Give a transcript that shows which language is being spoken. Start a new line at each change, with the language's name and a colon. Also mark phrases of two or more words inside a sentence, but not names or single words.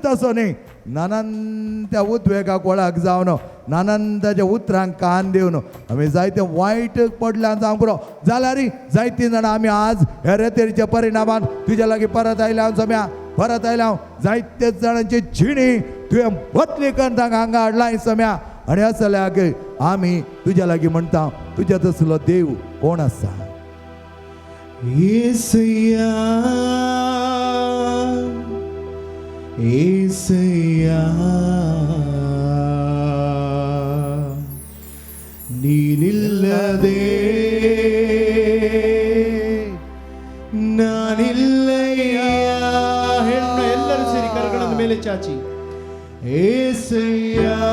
Konkani: आसो न्ही नानांत्या उद्वेगाक वळख जावन नानांताच्या उतरांक कान दिवन आमी जायते वायट पडल्यान जावंक पुरो जाल्यार जायतीं जाणां आमी आज हे रेतेरीच्या परिणामान तुज्या लागीं परत आयल्या सम्या परत आयल्या जायते जाणांची जिणी तुवें बदली करता हांगा हाडला सम्या आनी असल्याक आमी तुज्या लागीं म्हणटा तुज्या तसलो देव कोण आसा
Kannada: येसय्या येसय्या ನೀನಿಲ್ಲದೆ ನಾನಿಲ್ಲಯ್ಯ ಹೆಣ್ಣು ಎಲ್ಲರೂ ಸೇರಿ ಕರಗಳ ಮೇಲೆ ಚಾಚಿ ಏಸಯ್ಯ